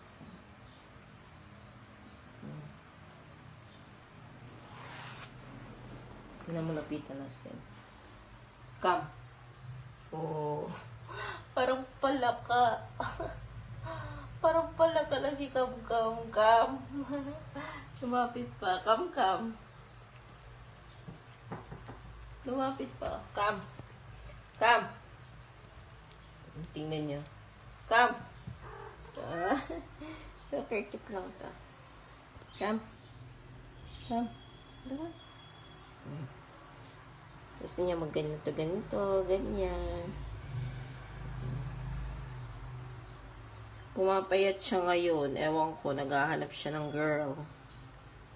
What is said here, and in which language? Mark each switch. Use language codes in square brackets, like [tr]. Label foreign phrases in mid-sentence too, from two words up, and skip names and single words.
[tl] Pinamalapitan natin. Kam. Oh. Parang palaka. Parang palaka na si Kam-Kam. Kam. Lumapit pa. Kam-Kam. Lumapit pa. Kam. Kam. Tingnan niyo. Kam. So, cricket lang ta. Kam. Kam. Diba? Gusto niya magganito, ganyan. Pumapayat siya ngayon. Ewan ko, naghahanap siya ng girl.